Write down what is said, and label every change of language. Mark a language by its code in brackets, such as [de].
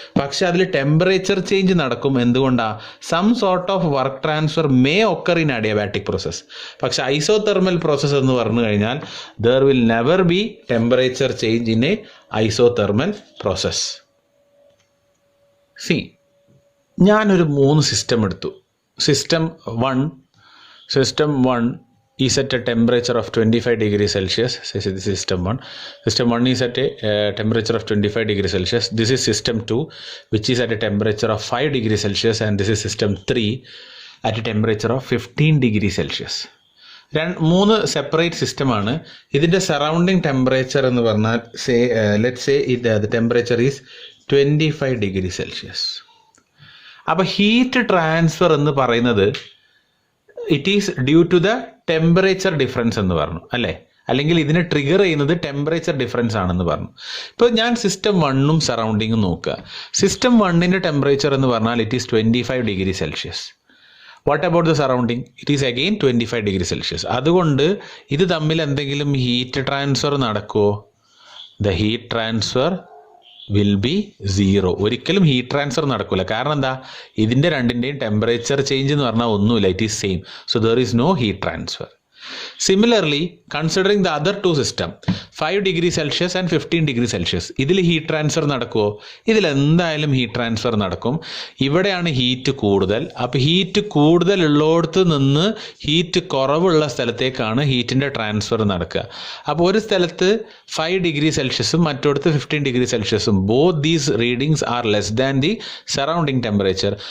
[ml] പക്ഷെ അതിൽ temperature change നടക്കും. എന്തുകൊണ്ടാണ്? [en] Some sort of work transfer may occur in adiabatic process. [ml] പക്ഷെ ഐസോതെർമൽ പ്രോസസ്സ് എന്ന് പറഞ്ഞു കഴിഞ്ഞാൽ [en] There will never be temperature change in a isothermal process. [ml] ഞാനൊരു 3 സിസ്റ്റം എടുത്തു. [en] System 1 is at a temperature of 25 degrees Celsius. This is system 1. System 1 is at a temperature of 25 degrees Celsius. This is system 2, which is at a temperature of 5 degrees Celsius, and this is system 3 at a temperature of 15 degrees Celsius. [ml] 3 separate സിസ്റ്റമാണ്. ഇതിൻ്റെ surrounding temperature എന്ന് പറഞ്ഞാൽ [en] Let's say the temperature is 25 degrees Celsius. [ml] അപ്പോൾ heat transfer എന്ന് പറയുന്നത് [en] it is due to the temperature difference [ml] എന്ന് പറഞ്ഞു അല്ലേ, അല്ലെങ്കിൽ ഇതിനെ ട്രിഗർ ചെയ്യുന്നത് ടെമ്പറേച്ചർ ഡിഫറൻസ് ആണെന്ന് പറഞ്ഞു. ഇപ്പോൾ ഞാൻ സിസ്റ്റം 1ഉം സറൗണ്ടിങ്ങും നോക്കുക. സിസ്റ്റം 1ൻ്റെ ടെമ്പറേച്ചർ എന്ന് പറഞ്ഞാൽ [en] It is 25 degree Celsius. What about the surrounding? It is again 25 degree Celsius. [ml] അതുകൊണ്ട് ഇത് തമ്മിൽ എന്തെങ്കിലും ഹീറ്റ് ട്രാൻസ്ഫർ നടക്കുമോ? [en] The heat transfer will be zero. [ml] ഒരിക്കലും ഹീറ്റ് ട്രാൻസ്ഫർ നടക്കില്ല. കാരണം എന്താ? ഇതിൻ്റെ രണ്ടിൻ്റെയും ടെമ്പറേച്ചർ ചേഞ്ച് എന്ന് പറഞ്ഞാൽ ഒന്നുമില്ല, [en] It is same. So there is no heat transfer. Similarly, considering the other 2 system 5 degree Celsius and 15 degree Celsius, [ml] ഇതിൽ ഹീറ്റ് ട്രാൻസ്ഫർ നടക്കുമോ? ഇതിൽ എന്തായാലും ഹീറ്റ് ട്രാൻസ്ഫർ നടക്കും. ഇവിടെയാണ് ഹീറ്റ് കൂടുതൽ. അപ്പോൾ ഹീറ്റ് കൂടുതൽ ഉള്ളിടത്ത് നിന്ന് ഹീറ്റ് കുറവുള്ള സ്ഥലത്തേക്കാണ് ഹീറ്റിൻ്റെ ട്രാൻസ്ഫർ നടക്കുക. അപ്പോൾ ഒരു സ്ഥലത്ത് 5 degree സെൽഷ്യസും മറ്റൊടുത്ത് 15 degree സെൽഷ്യസും, [en] Both these readings are less than the surrounding temperature.